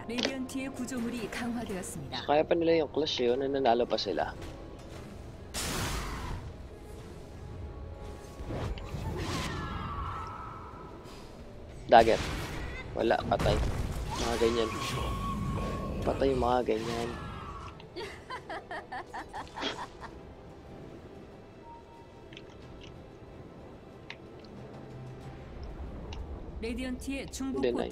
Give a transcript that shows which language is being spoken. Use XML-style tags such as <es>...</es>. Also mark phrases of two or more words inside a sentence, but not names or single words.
<ko>레디언트의 구조물이 강화되었습니다.</ko> <tl>Kaya pa nila yung clash yun, nanalo pa sila. Dagger. Wala, patay. Mga ganyan. Patay yung mga ganyan.</tl> <ko>레디언트의 중부</ko> <tl>Deny.</tl>